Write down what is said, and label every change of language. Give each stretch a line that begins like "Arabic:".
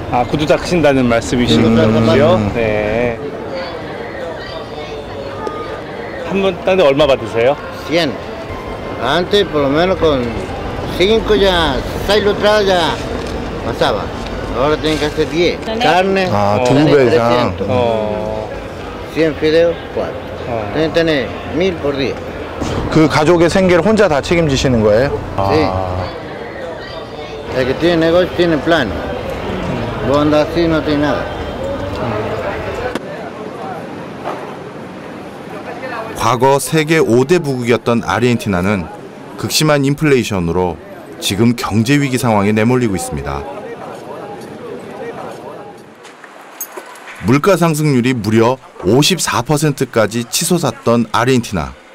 Korean: 구두 닦으신다는 말씀이신 거죠? 네. 한 번 딴데 얼마 받으세요? 100.
Spanish: Antes por lo menos con 5 ya, 6 lustradas ya pasaba. Ahora tienen que hacer 10. Carne,
Korean: 2배 이상.
Spanish: 100 fideos, 4. Tienen que tener 1000 por día.
Korean: 그 가족의 생계를 혼자 다 책임지시는 거예요?
Spanish: Sí. El que tiene negocio tiene plan. Vos andás así no tiene nada.
Korean: 과거 세계 5대 부국이었던 아르헨티나는 극심한 인플레이션으로 지금 경제 위기 상황에 내몰리고 있습니다. 물가 상승률이 무려 54%까지 치솟았던 아르헨티나.